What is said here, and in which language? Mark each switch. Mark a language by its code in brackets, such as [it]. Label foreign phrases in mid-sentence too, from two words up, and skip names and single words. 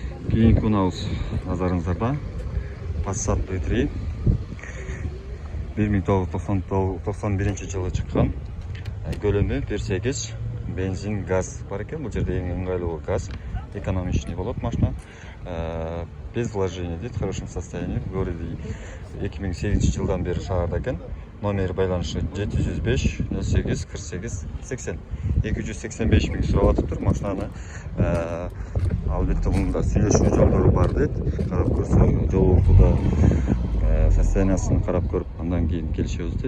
[uz] Keyingi unabız nazarınızda [ky] Passat B3 1991 жылы чыккан. Көлөмү 1.8 бензин газ бар экен. Бул жерде эң ыңгайлуу газ, экономичный болот машина. [ru] Без вложений дейт, в хорошем состоянии. В городе [ky] 2008 жылдан бери шаарда экен. Номер байланышы 705 08 48 80. 285 миң сурап атыптыр машинаны. Албетте мында сүйлөшүү жолдору бар дейт. Карап көрсө, жолдорда состояниясын карап көрүп, андан кийин келишебиз дейт.